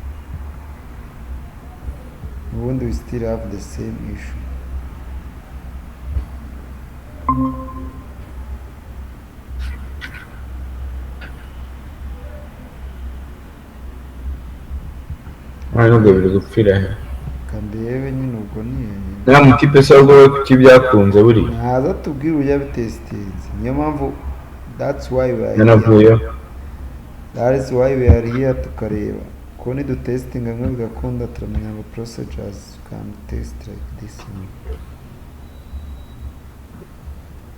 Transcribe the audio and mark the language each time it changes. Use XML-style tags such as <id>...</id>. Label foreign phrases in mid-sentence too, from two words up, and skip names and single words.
<en>ubundi we still have the same issue</en> <rw>ntabwo biri gupfira he kandi yewe nyine ubwo niyo nta mutipe se ahubwo we kuki byakunze buriya ntaza tubwire uburyo yabitesitinze niyo mpamvu</rw> <en>that's why we are</en> <rw>yanavuyeho</rw> <en>that is why we are here</en> <rw>tukareba ko nidutesitinga bimwe bigakunda turamenya ngo</rw> <en>procedures can test like this</en>